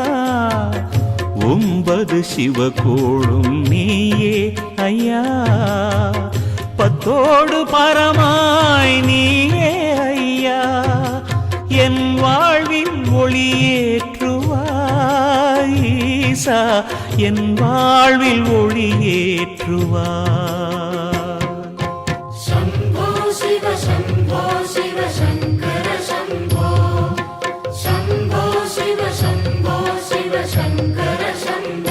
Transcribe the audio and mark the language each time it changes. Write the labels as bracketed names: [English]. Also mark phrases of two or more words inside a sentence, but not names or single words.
[Tamil] ஒன்பது சிவகோளும் நீயே ஐயா பத்தோடு பரமாய் நீயே ஐயா என் வாழ்வில் ஒளியேற்றுவாய் ஈசா என் வாழ்வில் ஒளியேற்றுவாய் [Sanskrit] शम्भो शिव शङ्कर शम्भो शम्भो शिव शङ्कर शम्भो